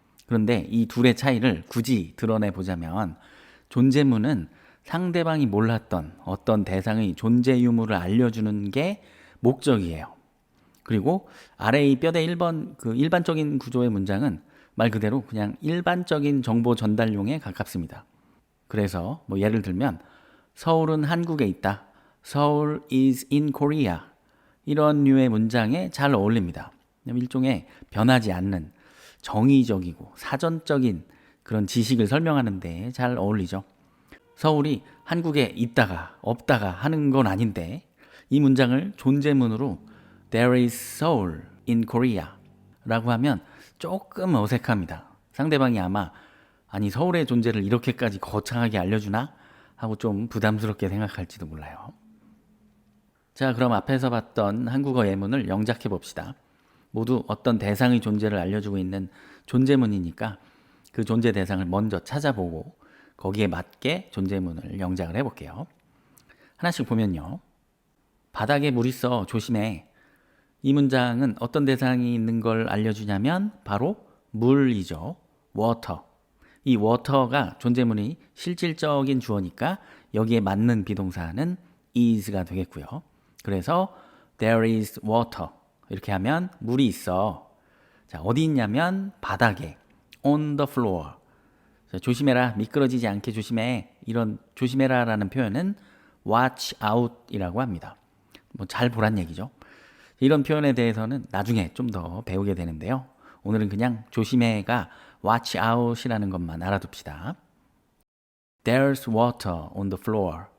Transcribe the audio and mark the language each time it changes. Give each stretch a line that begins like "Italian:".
Korean: 그런데 이 둘의 차이를 굳이 드러내 보자면 존재문은 상대방이 몰랐던 어떤 대상의 존재 유무를 알려주는 게 목적이에요. 그리고 아래 이 뼈대 1번 그 일반적인 구조의 문장은 말 그대로 그냥 일반적인 정보 전달용에 가깝습니다. 그래서 뭐 예를 들면 서울은 한국에 있다.
English: 서울 is in Korea.
Korean: 이런 류의 문장에 잘 어울립니다. 일종의 변하지 않는 정의적이고 사전적인 그런 지식을 설명하는 데 잘 어울리죠. 서울이 한국에 있다가 없다가 하는 건 아닌데 이 문장을 존재문으로
English: There is Seoul in Korea
Korean: 라고 하면 조금 어색합니다. 상대방이 아마 아니 서울의 존재를 이렇게까지 거창하게 알려주나? 하고 좀 부담스럽게 생각할지도 몰라요. 자, 그럼 앞에서 봤던 한국어 예문을 영작해 봅시다. 모두 어떤 대상의 존재를 알려주고 있는 존재문이니까 그 존재 대상을 먼저 찾아보고 거기에 맞게 존재문을 영작을 해볼게요. 하나씩 보면요. 바닥에 물 있어 조심해. 이 문장은 어떤 대상이 있는 걸 알려주냐면 바로 물이죠.
English: water.
Korean: 이 water가 존재문이 실질적인 주어니까 여기에 맞는 비동사는 is가 되겠고요. 그래서
English: there is water.
Korean: 이렇게 하면 물이 있어. 자, 어디 있냐면 바닥에
English: on the floor.
Korean: 자, 조심해라. 미끄러지지 않게 조심해. 이런 조심해라라는 표현은
English: watch out
Korean: 이라고 합니다. 뭐 잘 보란 얘기죠. 이런 표현에 대해서는 나중에 좀 더 배우게 되는데요. 오늘은 그냥 조심해가
English: watch out
Korean: 이라는 것만 알아둡시다.
English: There's water on the floor.